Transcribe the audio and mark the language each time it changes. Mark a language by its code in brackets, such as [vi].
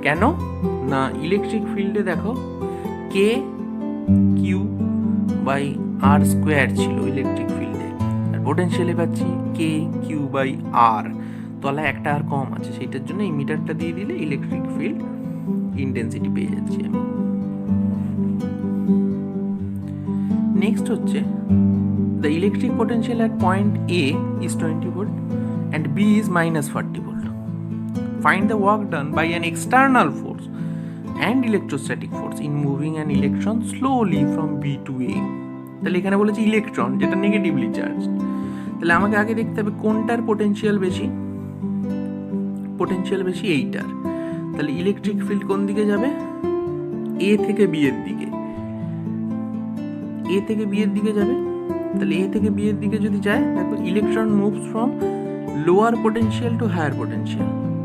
[bn] কেন না, ইলেকট্রিক ফিল্ডে দেখো কে কিউ বাই আর স্কোয়ার ছিল ইলেকট্রিক ফিল্ডে, আর পোটেনশিয়ালে পাচ্ছি কে কিউ বাই আর, তলায় একটা আর কম আছে, সেইটার জন্য এই মিটারটা দিয়ে দিলে ইলেকট্রিক ফিল্ড ইন্টেন্সিটি পেয়ে যাচ্ছি আমি। নেক্সট হচ্ছে [en] The electric potential at point A is 20 volt and B is -40 volt. Find the work done by an external force and electrostatic force in moving an electron slowly from B to A. [bn] তাহলে এখানে বলেছে electron যেটা negatively charge. তাহলে আমাকে আগে দেখতে হবে কোনটার পোটেনশিয়াল বেশি। পোটেনশিয়াল বেশি এইটার। তাহলে ইলেকট্রিক ফিল্ড কোন দিকে যাবে, A থেকে B এর দিকে। A থেকে B এর দিকে যাবে। তাহলে A থেকে B এর দিকে যদি যায়, দেখো [en] Electron moves from lower potential to higher potential.